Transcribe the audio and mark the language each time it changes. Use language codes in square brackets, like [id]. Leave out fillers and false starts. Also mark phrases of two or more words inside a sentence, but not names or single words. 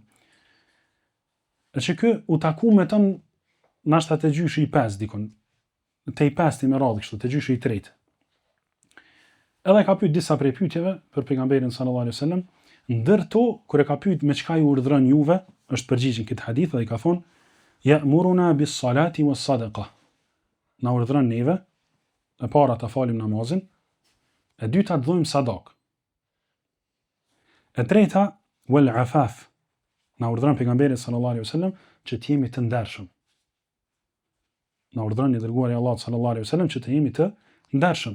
[sq] Që ky u taku me ton nashta te gjyshi i 5 dikon, te i 5 me radhë kështu, te gjyshi i 3. Edhe ka pyet disa prej pyetjeve për pejgamberin [ar] صلى الله عليه وسلم, [sq] ndërto kur e ka pyet me çka ju urdhron juve, është përgjigjen këtë hadith dhe i ka thonë: [ar] "يأمرنا بالصلاة والصدقة." [sq] Na urdhron neve e para ta falim namazin, e dyta të dhojmë sadak. E treta, [ar] والعفاف. [sq] Na urdhron pejgamberi [ar] صلى الله عليه وسلم [sq] që të jemi të ndershëm. Na urdhron i dërguari i Allahut [ar] صلى الله عليه وسلم [sq] që të jemi të ndershëm.